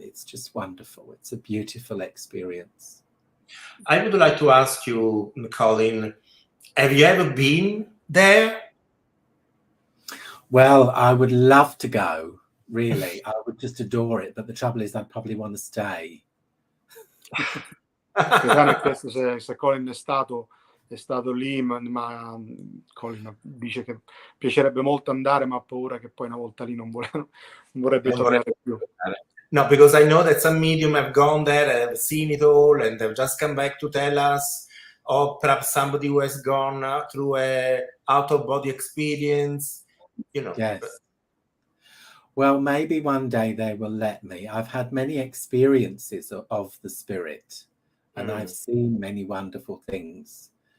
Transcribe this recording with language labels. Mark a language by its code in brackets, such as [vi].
[en] It's just wonderful. It's a beautiful experience. I would like to ask you, Colin, have you ever been there? Well, I would love to go, really. I would just adore it, but the trouble is I'd probably want to stay. [it] Stefano ha chiesto se Colin è stato lì, ma Colin dice che piacerebbe molto andare, ma ha paura che poi una volta lì non vorrebbe tornare più. [en] No, because I know that some medium have gone there, have seen it all, and they've just come back to tell us, or perhaps somebody who has gone through a out-of-body experience, you know. Yes. Well, maybe one day they will let me. I've had many experiences of the spirit, and I've seen many wonderful things.